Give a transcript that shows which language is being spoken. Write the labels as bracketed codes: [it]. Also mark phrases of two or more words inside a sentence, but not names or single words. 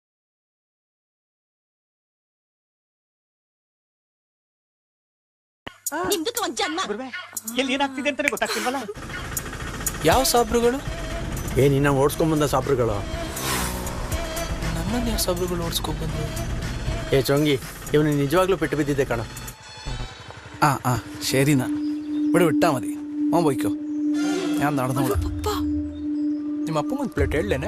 [kn] ನಿಮ್ದು ಒಂದ್ ಜನ್ಮ. ಎಲ್ಲಿ ಏನಾಗ್ತಿದೆ ಅಂತಾನೆ ಗೊತ್ತಾಗ್ತಿಲ್ವಲ್ಲ. ಯಾವ ಸಾಬ್ರುಗಳು? ನಿನ್ನ ಓಡಿಸ್ಕೊಂಬಂದ ಸಾಬ್ರುಗಳು. ನನ್ನನ್ನು ಯಾವ ಸಾಬ್ರುಗಳು ಓಡಿಸ್ಕೊಂಡ್ಬಂದು? ಏ ಚೊಂಗಿ, ಇವನು ನಿಜವಾಗ್ಲೂ ಪೆಟ್ಟು ಬಿದ್ದಿದ್ದೆ ಕಣ. [ml] ശരിന്നാ ഇവിടെ വിട്ടാ മതി. മോൻ പോയിക്കോ, ഞാൻ നടന്നോളാം. [kn] ನಿಮ್ಮ ಅಪ್ಪಂಗೊಂದು ಪ್ಲೇಟ್ ಹೇಳಲೇನೆ?